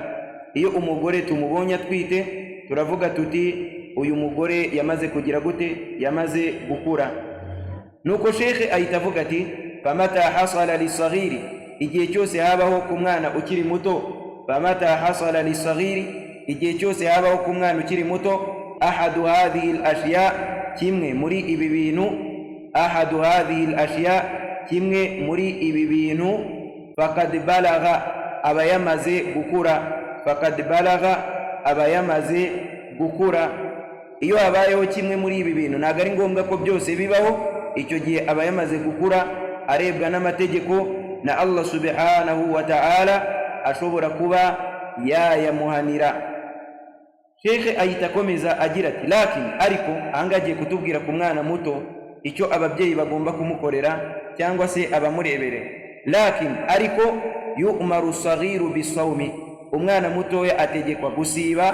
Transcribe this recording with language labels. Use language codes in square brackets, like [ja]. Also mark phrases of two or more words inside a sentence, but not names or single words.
[rw] Iyo umugore tumubonye atwite turavuga tuti uyu mugore yamaze kugira gute, yamaze gukura. Nuko shekhe ahita avuga ati [ar] فمتى حصل للصغير, [rw] igihe cyose habaho ku mwana ukiri muto. [ar] فمتى حصل للصغير, [rw] igihe cyose habaho ku mwana ukiri muto. [ar] أحد هذه الأشياء, [rw] kimwe muri ibi bintu. [ar] أحد هذه الأشياء, [rw] kimwe muri ibi bintu. [ar] فقد بلغ, [rw] aba yamaze gukura. [ar] فقد بلغ, [rw] aba yamaze gukura. Iyo habayeho kimwe muri ibi bintu, ntabwo ari ngombwa ko byose bibaho. Icyo gihe aba yamaze gukura, arebwa n'amategeko na Allah [ar] سبحانه وتعالى, [rw] ashobora kuba yayamuhanira. Shekhe ahita akomeza agira ati lakini, ariko ahangagiye kutubwira ku mwana muto icyo ababyeyi bagomba kumukorera cyangwa se abamurebere. Lakini, ariko [ar] يؤمر الصغير بالصوم, [rw] umwana mutoya ategekwa gusiba.